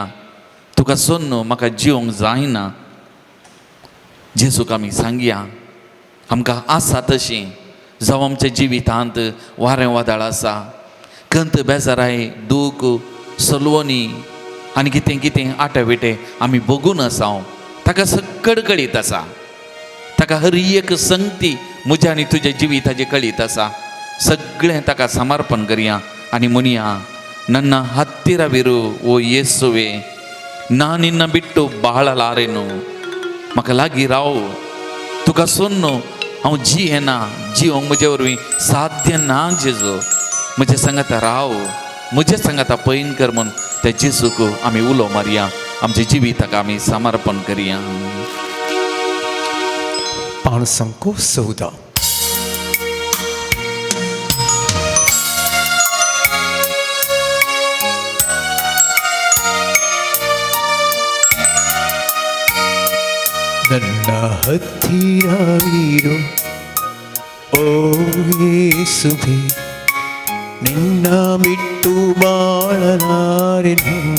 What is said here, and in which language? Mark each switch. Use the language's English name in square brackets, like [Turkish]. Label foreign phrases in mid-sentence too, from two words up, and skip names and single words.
[Konkani] तुका सोन्न म्हाका जिवंक जायना. जेजूक आमी सांगया आमकां आसा तशीं जावं आमच्या जिवितांत वारें वादळ आसा कंत बेजाराय दूख सलवणी आनी कितें कितें आटेविटे आमी भोगून आसा ताका सकड कळीत आसा. ताका हर एक संगती म्हज्या आनी तुज्या जिविताची कळीत आसा. सगळें ताका समर्पण करया आनी म्हणया [Kannada] ನನ್ನ ಹತ್ತಿರವಿರು ಓ ಯೇಸುವೆ ನಾ ನಿನ್ನ ಬಿಟ್ಟು ಬಾಳಲಾರೆನು. [Konkani] म्हाका लागीं राव तुका सोन्नो हांव जियेना जिवंक म्हजे वरवीं साध्य ना जेजू. म्हजे सांगाता राव म्हजे सांगाता पयन कर म्हूण त्या जेजूक आमी उलो मारया. आमच्या जिविताक आमी समर्पण करया. Pan Sanko Sauda. [Kannada] ನನ್ನ ಹತ್ತಿರವಿರು ಓ ಯೇಸುವೆ ನಿನ್ನ ಬಿಟ್ಟು ಬಾಳಲಾರೆನು.